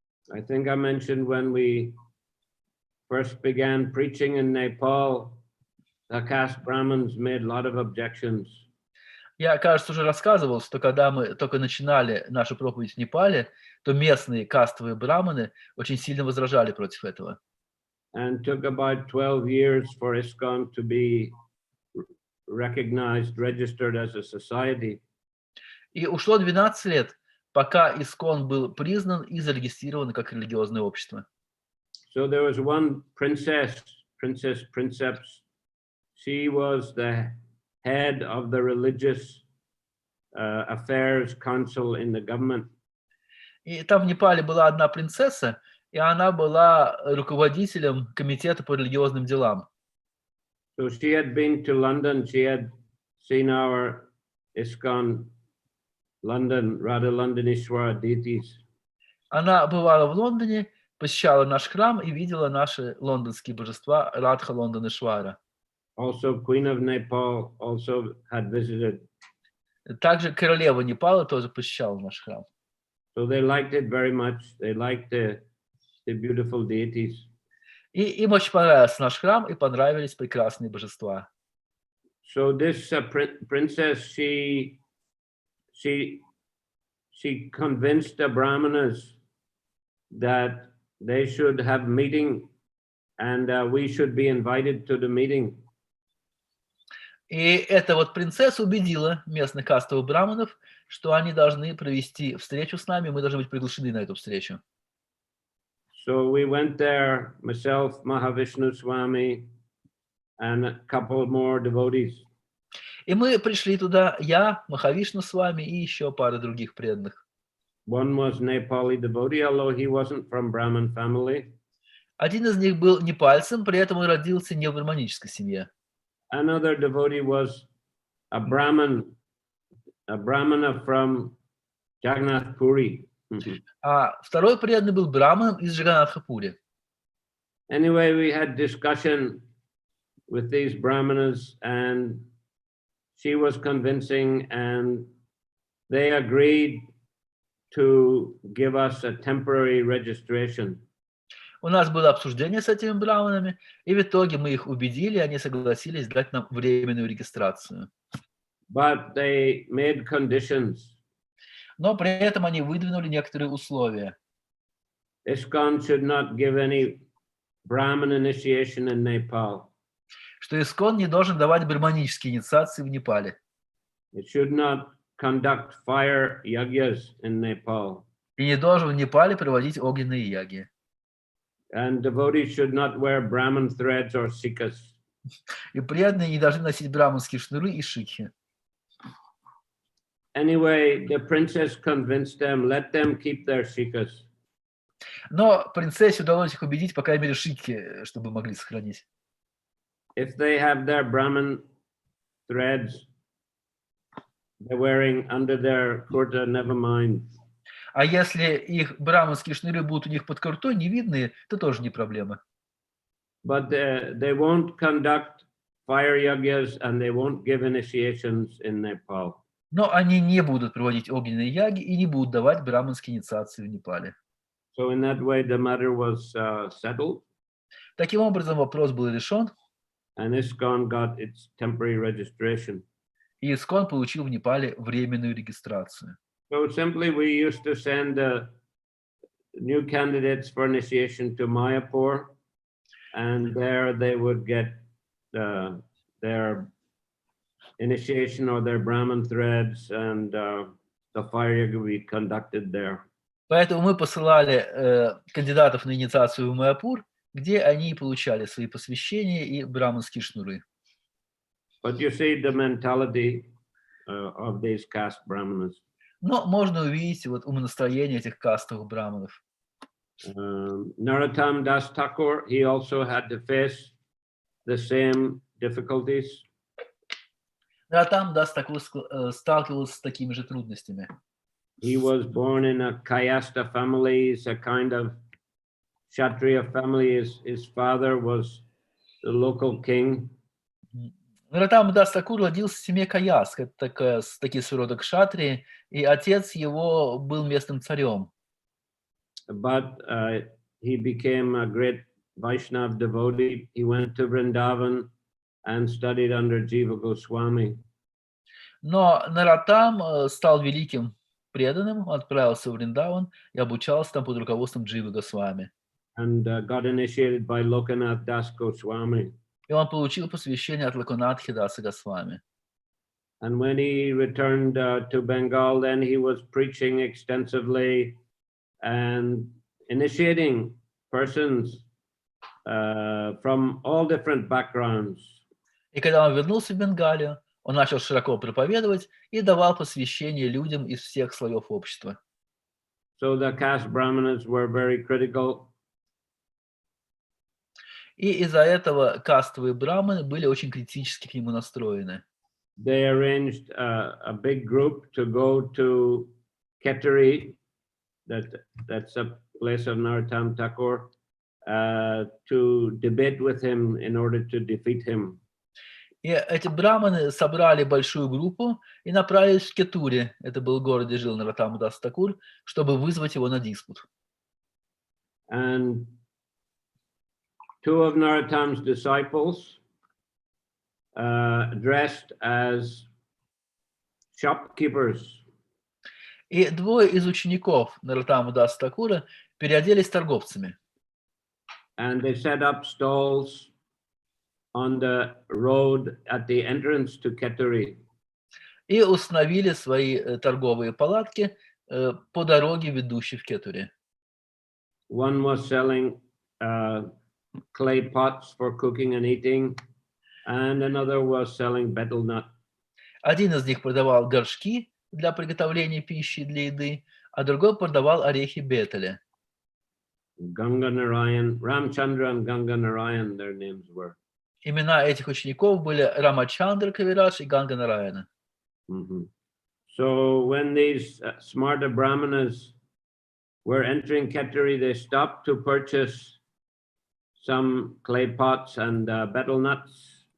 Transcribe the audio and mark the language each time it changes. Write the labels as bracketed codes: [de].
[en] I think I mentioned when we first began preaching in Nepal, the caste Brahmins made a lot of objections. [ru] Я, кажется, уже рассказывал, что когда мы только начинали нашу проповедь в Непале, то местные кастовые браманы очень сильно возражали против этого. [en] And took about 12 years for ISKCON to be recognized, registered as a society. [ru] И ушло 12 лет, пока Искон был признан и зарегистрирован как религиозное общество. [en] So there was one princess, Princeps. She was the head of the religious affairs council in the government. [ru] И там в Непале была одна принцесса, и она была руководителем комитета по религиозным делам. [en] So she had been to London. She had seen our ISKCON London, Radha Londonishwara deities. [ru] Она бывала в Лондоне, посещала наш храм и видела наши лондонские божества Радха Лондонишвара. [en] Also, Queen of Nepal also had visited. [ru] Также королева Непала тоже посещала наш храм. [en] So they liked it very much. They liked the beautiful deities. [ru] И им очень понравился наш храм, и понравились прекрасные божества. [en] So this princess, she convinced the brahmanas that they should have meeting, and we should be invited to the meeting. [ru] И эта вот принцесса убедила местных кастовых браманов, что они должны провести встречу с нами, мы должны быть приглашены на эту встречу. [en] So we went there, myself, Mahavishnu Swami, and a couple more devotees. [ru] И мы пришли туда, я, Махавишну с вами и еще пара других преданных. [en] One was Nepali devotee, although he wasn't from Brahmin family. [ru] Один из них был непальцем, при этом он родился не в браманической семье. [en] Another devotee was a Brahmana from Jagannath Puri. [ru] А второй преданный был браманом из Джаганатха-Пури. [en] Anyway, we had discussion with these brahmanas, and she was convincing, and they agreed to give us a temporary registration. [ru] У нас было обсуждение с этими браманами, и в итоге мы их убедили, они согласились дать нам временную регистрацию. [en] But they made conditions. [ru] Но при этом они выдвинули некоторые условия. [en] ISKCON should not give any Brahmin initiation in Nepal. [ru] Что Искон не должен давать браманические инициации в Непале. [en] It should not conduct fire yagyas in Nepal. [ru] И не должен в Непале проводить огненные яги. [en] And devotees should not wear Brahmin threads or sikas. [ru] И преданные не должны носить браманские шнуры и шикхи. [en] Anyway, the princess convinced them, let them keep their sikas. [ru] Но принцессе удалось их убедить, по крайней мере, шикхи, чтобы могли сохранить. [en] If they have their Brahmin threads, they're wearing under their kurta, never mind. [ru] А если их браманские шнуры будут у них под куртой, не видные, то тоже не проблема. [en] But they won't conduct fire yagyas and they won't give initiations in Nepal. [ru] Но они не будут проводить огненные яги и не будут давать браманские инициации в Непале. [en] So in that way, the matter was settled. [ru] Таким образом, вопрос был решен, [en] And ISKCON got its temporary registration. [ru] и Искон получил в Непале временную регистрацию. [en] So simply, we used to send new candidates for initiation to Mayapur, and there they would get their initiation or their Brahmin threads, and the fire yaga would be conducted there. [ru] Поэтому мы посылали кандидатов на инициацию в Майяпур, где они получали свои посвящения и браманские шнуры. [en] But you see the mentality of these caste brahmanas. [ru] Но можно увидеть вот умонастроение этих кастовых браманов. [en] Narottam Das Thakur, he also had to face the same difficulties. [ru] Наротам Дас Такур сталкивался с такими же трудностями. [en] He was born in a Kayasta family, it's a kind of Kshatriya family. His father was the local king. [ru] Наротам Дас Такур родился в семье Каяск, это такие своего рода кшатрии, и отец его был местным царем. [en] But he became a great Vaishnav devotee. He went to Vrindavan and studied under Jiva Goswami. [ru] Но Нароттам стал великим преданным, он отправился в Вриндаван и обучался там под руководством Дживы Госвами. [en] and got initiated by Lokanath Das Goswami. [ru] И он получил посвящение от Локунатхи Даса Госвами. [en] And when he returned to Bengal, then he was preaching extensively and initiating persons from all different backgrounds. [ru] И когда он вернулся в Бенгалию, он начал широко проповедовать и давал посвящение людям из всех слоев общества. [en] So the caste brahmanas were very critical. [ru] И из-за этого кастовые браманы были очень критически к нему настроены. [en] They arranged a big group to go to Ketteri, that's a place of Narottam Thakur, to debate with him in order to defeat him. [ru] И эти браманы собрали большую группу и направились в Кетуре, это был город, где жил Нароттам Дас Такур, чтобы вызвать его на диспут. [en] And two of Narottam's disciples, dressed as shopkeepers. [ru] И двое из учеников Нароттама Даса Такура переоделись торговцами. [en] And they set up stalls on the road at the entrance to Ketteri. [ru] И установили свои торговые палатки по дороге, ведущей в Кетуре. [en] One was selling clay pots for cooking and eating, and another was selling betel nut. [ru] Один из них продавал горшки для приготовления пищи для еды, а другой продавал орехи бетеля. [en] Ganga Narayan, Ramchandra and Ganga Narayan, their names were. [ru] Имена этих учеников были Рамачандра Кавирадж и Ганга Нараяна. [en] So when these smarta brahmanas were entering Ketteri, they stopped to purchase some clay pots and betel nuts.